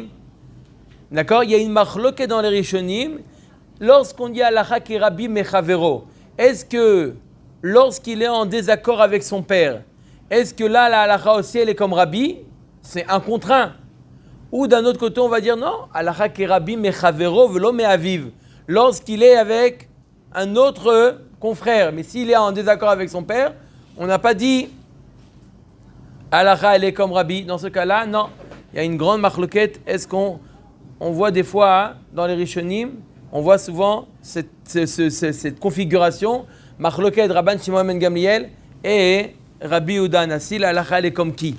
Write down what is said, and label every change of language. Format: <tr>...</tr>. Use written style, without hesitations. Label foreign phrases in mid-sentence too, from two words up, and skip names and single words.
<fr>D'accord? Il y a une machloket dans les Rishonim. Lorsqu'on dit</fr> <he>הלכה כרבי מחבירו,</he> <fr>est-ce que lorsqu'il est en désaccord avec son père, est-ce que là, la halakha aussi, elle est comme Rabbi? C'est un contre un. Ou d'un autre côté, on va dire non,</fr> <he>הלכה כרבי מחבירו ולא מאביו.</he> <fr>Lorsqu'il est avec un autre confrère, mais s'il est en désaccord avec son père, on n'a pas dit halakha, elle est comme Rabbi. Dans ce cas-là, non. Il y a une grande machloket. Est-ce qu'on voit des fois dans les Rishonim, on voit souvent cette configuration, machloket Rabban Shimon ben Gamliel et Rabbi Yehuda Hanassi, la halakha elle est comme qui?</fr>